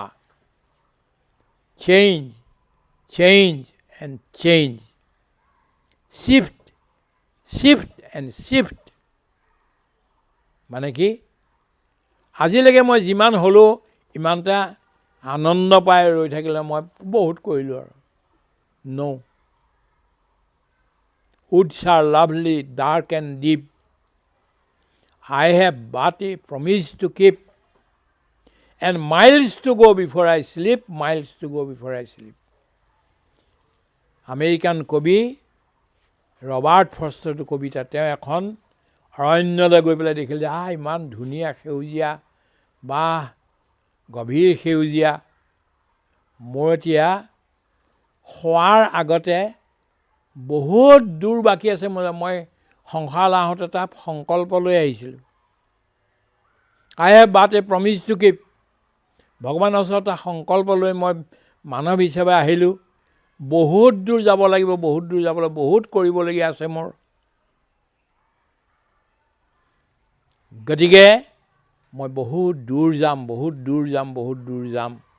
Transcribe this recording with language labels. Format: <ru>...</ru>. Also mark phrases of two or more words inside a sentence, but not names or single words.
<en>change, change and change, shift, shift and shift.</en> <as>মানে কি, আজিলৈকে মই যিমান হ'লোঁ ইমানটা আনন্দ পাই ৰৈ থাকিলে মই বহুত কৰিলোঁ আৰু।</as> <en>নো, woods are lovely, dark and deep. I have but a promise to keep, and miles to go before I sleep, miles to go before I sleep.</en> <as>আমেৰিকান কবি ৰবাৰ্ট ফ্ৰষ্টৰটো কবিতা, তেওঁ এখন অৰণ্যলৈ গৈ পেলাই দেখিলে যে ইমান ধুনীয়া সেউজীয়া বা গভীৰ সেউজীয়া, মোৰ এতিয়া শোৱাৰ আগতে বহুত দূৰ বাকী আছে, মই সংসাৰলৈ আহোঁতে এটা সংকল্প লৈ আহিছিলোঁ।</as> <en>I have but a promise to keep.</en> <as>ভগৱানৰ ওচৰত এটা সংকল্প লৈ মই মানৱ হিচাপে আহিলোঁ। বহুত দূৰ যাব লাগিব, বহুত দূৰ যাব লাগিব, বহুত কৰিবলগীয়া আছে মোৰ। গতিকে মই বহুত দূৰ যাম, বহুত দূৰ যাম, বহুত দূৰ যাম।</as>